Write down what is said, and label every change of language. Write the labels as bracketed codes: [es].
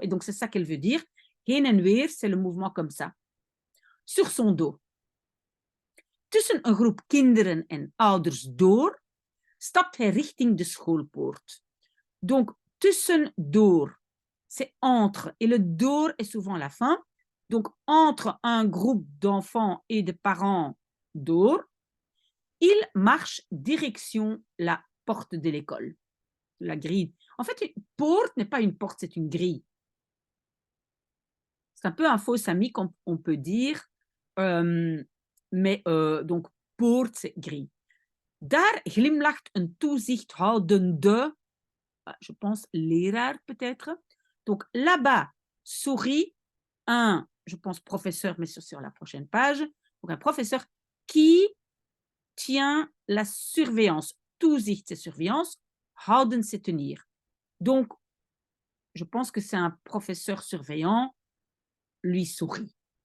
[fr] Et donc, c'est ça qu'elle veut dire. [nl] Heen en weer, [fr] c'est le mouvement comme ça. Sur son dos. [nl] Tussen een groep kinderen en ouders door, stapt hij richting de schoolpoort. [fr] Donc, tussen door, c'est entre. Et le door est souvent la fin. Donc, entre un groupe d'enfants et de parents door, il marche direction la porte de l'école, la grille. En fait, une porte n'est pas une porte, c'est une grille. C'est un peu un faux ami qu'on peut dire, mais donc poort, c'est grille. [nl] Daar glimlacht een toezichthoudende, [fr] je pense [nl] leraar [fr] peut-être. Donc là-bas sourit un, je pense professeur, mais sur la prochaine page, donc un professeur qui tient la surveillance. Toezicht, c'est surveillance. Houden, c'est tenir. Donc, je pense que c'est un professeur surveillant. Lui sourit.